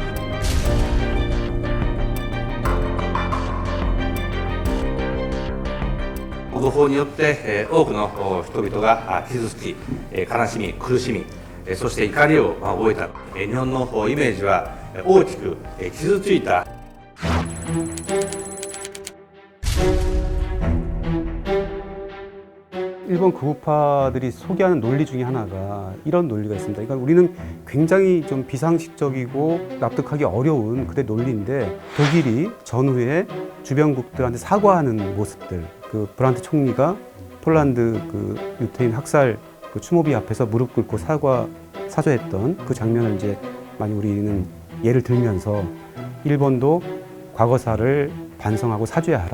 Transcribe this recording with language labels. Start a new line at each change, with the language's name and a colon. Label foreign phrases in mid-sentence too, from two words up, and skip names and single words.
Japanese: 誤報によって、多くの人々が傷つき、悲しみ、苦しみ、そして怒りを覚えた、日本のイメージは大きく傷ついた。
Korean: 일본 극우파들이 소개하는 논리 중에 하나가 이런 논리가 있습니다. 그러니까 우리는 굉장히 좀 비상식적이고 납득하기 어려운 그대 논리인데 독일이 전후에 주변국들한테 사과하는 모습들, 그 브란트 총리가 폴란드 그 유태인 학살 그 추모비 앞에서 무릎 꿇고 사죄했던 그 장면을 이제 많이 우리는 예를 들면서 일본도 과거사를 반성하고 사죄하라.